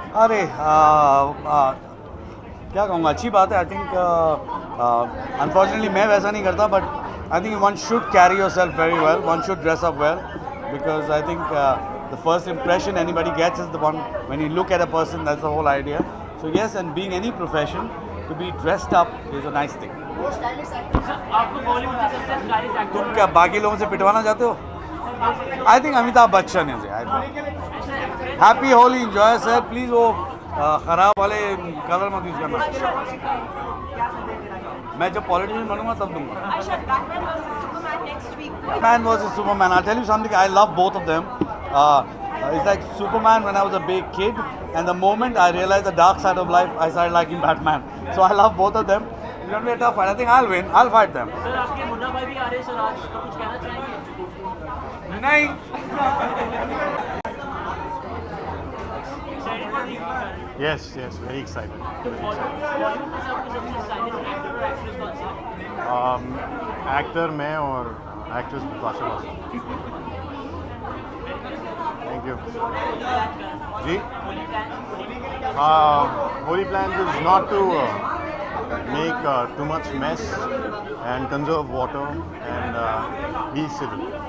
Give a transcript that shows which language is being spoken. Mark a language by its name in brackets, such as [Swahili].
[Hindi] अरे क्या कहूँगा, अच्छी बात है. [English] I think unfortunately [Hindi] मैं वैसा नहीं करता, [English] But I think one should carry yourself very well, one should dress up well, because I think the first impression anybody gets is the one when you look at a person. That's the whole idea. So yes, and being any profession, to be dressed up is a nice thing. Most stylish actor. [Hindi] आपको बॉलीवुड में सबसे stylish actor तुम क्या बाकी लोगों से पिटवाना चाहते हो? आई थिंक अमिताभ बच्चन है. [English] I think happy Holi, enjoy sir. [Hindi] Please वो ख़राब वाले कलर मत यूज़ करना. मैं जब पॉलिटिशियन बनूंगा तब दूंगा. [English] Aisha, Batman versus Superman next week. Batman versus Superman. I'll tell you something. I love both of them. It's like Superman when I was a big kid, and the moment I realized the dark side of life, I started liking Batman. So I love both of them. It's going to be a tough fight. I think I'll win. I'll fight them. [Hindi] Sir आपके मुन्ना भाई भी आ रहे हैं sir, आज तो कुछ कहना चाहेंगे? नहीं. [English] Excited for the evening, Yes, very excited. sir. [Hindi] Bollywood में से आपको सबसे स्टाइलिश एक्टर और एक्ट्रेस कौन सा? एक्टर मैं और actress Bipasha Basu. [English] Thank you. [Hindi] Ji. [English] Holy plans is not to make too much mess and conserve water and be civil.